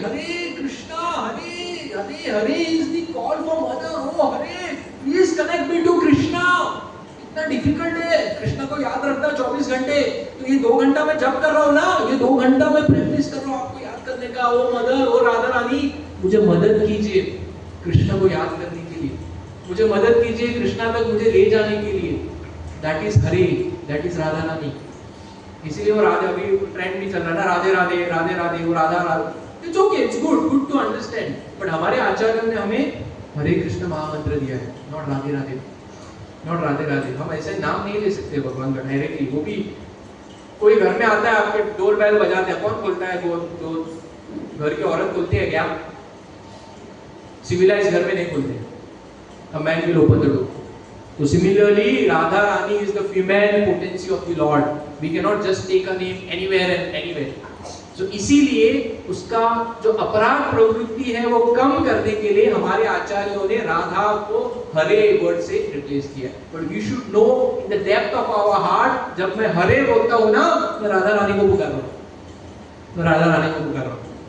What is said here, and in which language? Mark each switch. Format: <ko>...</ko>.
<en>Hare Krishna, Hare Hare Hare is the call for mother, oh Hare, please connect me to Krishna.</en> <hi>इतना difficult है कृष्णा को याद रखना 24 घंटे। तो ये 2 घंटा मैं जब कर रहा हूँ ना, ये 2 घंटा मैं प्रैक्टिस कर रहा हूँ आपको याद करने का। ओ मदर, ओ राधा रानी, मुझे मदद कीजिए कृष्णा को याद करने के लिए, मुझे मदद कीजिए कृष्णा तक मुझे ले जाने के लिए।</hi> <en>That is Hare, that is Radha Rani.</en> <hi>इसीलिए वो राधे, अभी ट्रेंड भी चल रहा है ना, राधे राधे राधे राधे, वो Radha Radha.</hi> <en>it's okay, it's good to understand,</en> <hi>but हमारे आचार्यों ने हमें हरे कृष्ण महामंत्र दिया है, नॉट राधे राधे, नॉट राधे राधे। हम ऐसे नाम नहीं ले सकते भगवान का डायरेक्टली। वो भी कोई घर में आता है, आपके डोर बेल बजाते हैं, कौन खोलता है? वो घर की औरत खोलती है क्या? सिविलाइज घर में नहीं खोलते,</hi> <en>a man will open the door. So similarly, Radha Rani is the female potency of the Lord. We cannot just take a name anywhere and anywhere.</en> <hi>इसीलिए उसका जो अपराध प्रवृत्ति है वो कम करने के लिए हमारे आचार्यों ने राधा को हरे वर्ड से रिप्लेस किया।</hi> <en>but we should know in the depth of our heart,</en> <hi>जब मैं हरे बोलता हूं ना, मैं राधा रानी को पुकार रहा हूं, मैं राधा रानी को पुकार रहा हूं।</hi>